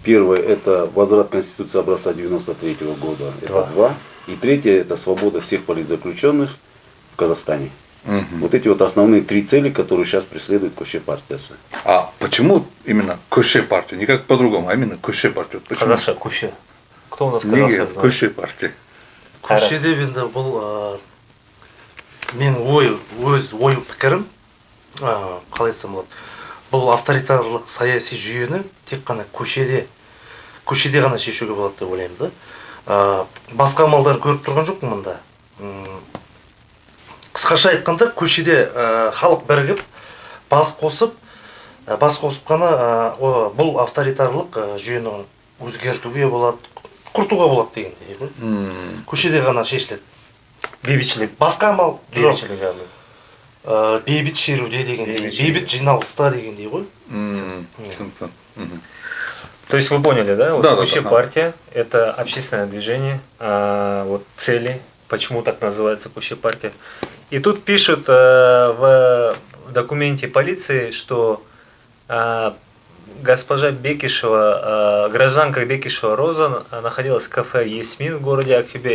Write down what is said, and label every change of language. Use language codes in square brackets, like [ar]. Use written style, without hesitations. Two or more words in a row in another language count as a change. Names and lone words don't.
[ru] Первое, это возврат Конституции образца 93 года. Это 2. И третье, это свобода всех политзаключенных в Казахстане. Вот эти вот основные 3 цели, которые сейчас преследует Куще партия. А почему именно Куще партия? Не как по-другому, а именно Куще партия. Казаша, Куще. Кто у нас казаша знает? Куще партия. [kk] Кушеде енді бұл менің ой пікірім, қалай айтсам болады, бұл авторитарлық саяси жүйені тек қана көшеде ғана шешуге болады деп ойлаймын да. Басқа амалдар көріп тұрған жоқпын мұнда. Қысқаша айтқанда, көшеде халық бірігіп, бас қосып қана бұл авторитарлық жүйені өзгертуге болады, құртуға болады дегендей. Көшеде ғана шешіледі. Бейбітшілік. Басқа амал жоқ. Бейбітшілік жағдай. Бейбіт шеруде дегендей, бейбіт жиналыста дегендей ғой. [ru] То есть вы поняли, да? Вот Да, Куще да. партия – это общественное движение, вот цели, почему так называется Куще партия. И тут пишут в документе полиции, что госпожа Бекишева, гражданка Бекишева Роза находилась в кафе «Ясмин» в городе Актюбе.